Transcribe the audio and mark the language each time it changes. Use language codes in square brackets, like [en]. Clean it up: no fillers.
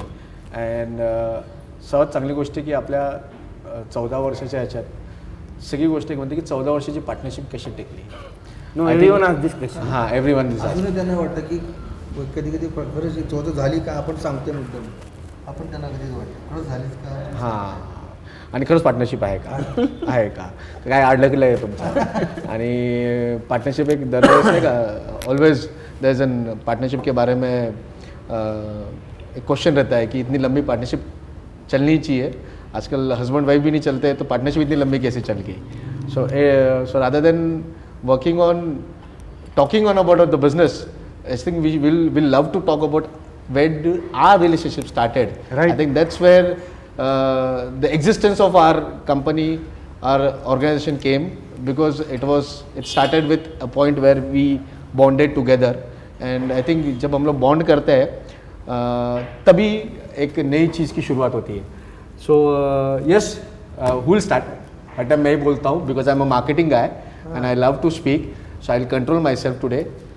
[mr] And सर्वात चांगली गोष्ट की आपल्या 14 वर्षाच्या ह्याच्यात सगळी गोष्ट एक म्हणते की 14 वर्षाची पार्टनरशिप कशी टिकली. [en] No, everyone ask this question. हां, everyone this. [mr] अजूनही त्यांना वाटतं की कधी कधी खरंच चौथं झाली का आपण सांगतो मुद्दाम. आपण त्यांना कधीच वाटतं खरंच झालीच का. हां, आणि खरंच पार्टनरशिप आहे का? आहे का? काय अडकलं आहे तुमचं? आणि पार्टनरशिप एक दरवेळेस नाही का, [en] always there is an partnership [hi] के बारे में एक क्वेश्चन रहता है कि इतनी लंबी पार्टनरशिप चलनी चाहिए. आजकल हस्बैंड वाइफ भी नहीं चलते तो पार्टनरशिप इतनी लंबी कैसे चल गई. [en] So rather than working on talking on about the business, I think we will love to talk about where our relationship started. Right. I think that's where the existence of our company, our organization came, because it started with a point where we bonded together. And I think [hi] जब हम लोग bond करते हैं तभी एक नई चीज़ की शुरुआत होती है. [en] So yes, who will start? [hi] हर time मैं ही बोलता हूँ [en] because I'm a marketing guy and I love to speak, so I'll control myself today.